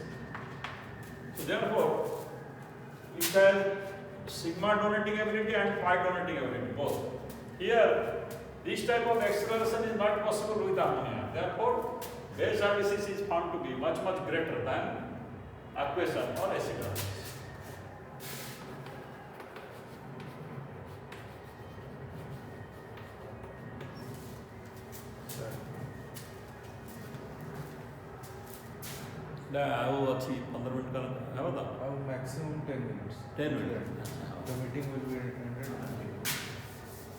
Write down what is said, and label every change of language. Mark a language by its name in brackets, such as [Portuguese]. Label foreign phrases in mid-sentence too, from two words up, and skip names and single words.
[English] So therefore, it has sigma donating ability and pi donating ability, both. Here, this type of acceleration is not possible with ammonia. Therefore, base hydrolysis is found to be much greater than aqueous or acid hydrolysis. [Odia] ଆଉ ଅଛି 15 ମିନିଟ୍ କାଳ ହେବ ତ [English] maximum 10 minutes. 10 minutes. The meeting will be ended.